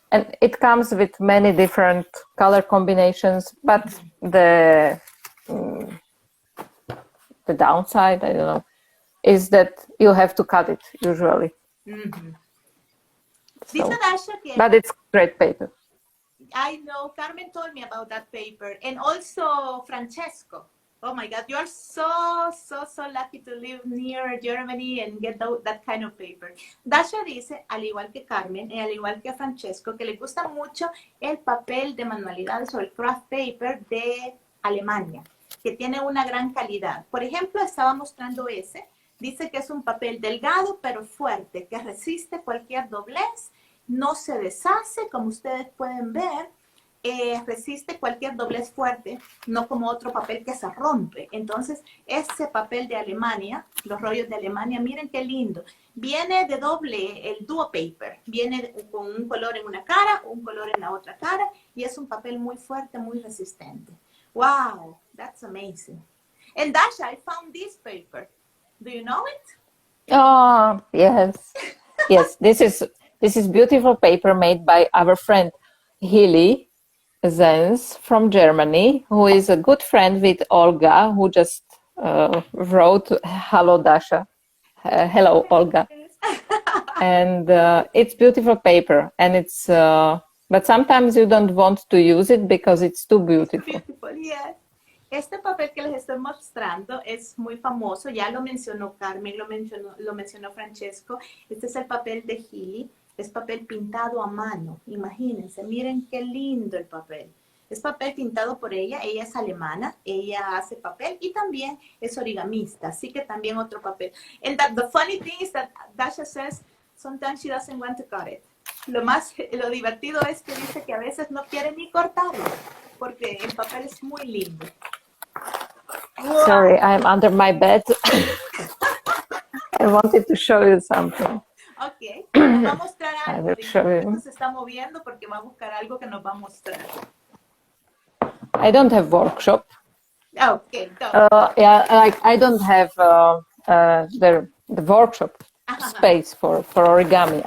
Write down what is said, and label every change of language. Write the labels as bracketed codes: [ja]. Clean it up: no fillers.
[en] And it comes with many different color combinations, but the downside, I don't know, is that you have to cut it usually. So, but it's great paper. I know, Carmen told me about that paper, and also Francesco. Oh my God, you are so lucky to live near Germany and get that kind of paper. [es] Dasha dice, al igual que Carmen y al igual que Francesco, que le gusta mucho el papel de manualidades o el craft paper de Alemania, que tiene una gran calidad. Por ejemplo, estaba mostrando ese. Dice que es un papel delgado pero fuerte, que resiste cualquier doblez, no se deshace, como ustedes pueden ver. Resiste cualquier doblez fuerte, no como otro papel que se rompe. Entonces, ese papel de Alemania, los rollos de Alemania, miren qué lindo. Viene de doble, el duo paper. Viene con un color en una cara, un color en la otra cara, y es un papel muy fuerte, muy resistente. [en] Wow, that's amazing. And Dasha, I found this paper. Do you know it? Oh, yes. Yes, this is beautiful paper made by our friend Hilly Zenz from Germany, who is a good friend with Olga, who just wrote, "Hello, Dasha." Hello, Olga. And it's beautiful paper, and it's but sometimes you don't want to use it because it's too beautiful. Beautiful, yes. [es] Este papel que les estoy mostrando es muy famoso, ya lo mencionó Carmen, lo mencionó Francesco. Este es el papel de Hilly. Es papel pintado a mano, imagínense, miren qué lindo el papel. Es papel pintado por ella es alemana, ella hace papel y también es origamista, así que también otro papel. [en] And the funny thing is that Dasha says sometimes she doesn't want to cut it. [es] Lo divertido es que dice que a veces no quiere ni cortarlo, porque el papel es muy lindo. [en] Sorry, I'm under my bed. I wanted to show you something. [es] Ok, nos va a mostrar algo. Se está moviendo porque va a buscar algo que nos va a mostrar. [en] I don't have workshop. Okay. Yeah, like I don't have the workshop space for origami.